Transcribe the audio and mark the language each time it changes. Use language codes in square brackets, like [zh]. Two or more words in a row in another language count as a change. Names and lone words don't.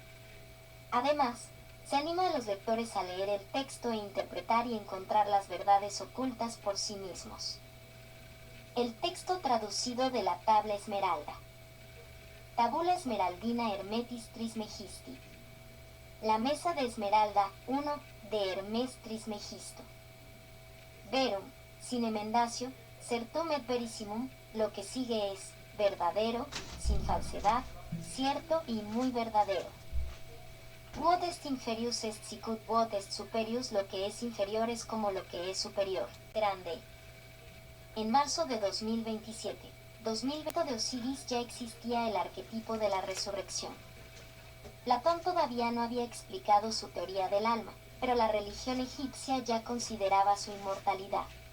[es] Además, se anima a los lectores a leer el texto e interpretar y encontrar las verdades ocultas por sí mismos. El texto traducido de la tabla esmeralda. [la] Tabula Esmeraldina Hermetis Trismegisti. [es] La mesa de esmeralda 1 de Hermes Trismegisto. [la] Verum, sine mendacio, certum et verissimum, [es] lo que sigue es verdadero, sin falsedad, cierto y muy verdadero. [la] Quod est inferius est sicut quod est superius, [es] lo que es inferior es como lo que es superior. Grande. En marzo de 2027 de Osiris ya existía el arquetipo de la resurrección. Platón todavía no había explicado su teoría del alma, pero la religión egipcia ya consideraba su inmortalidad.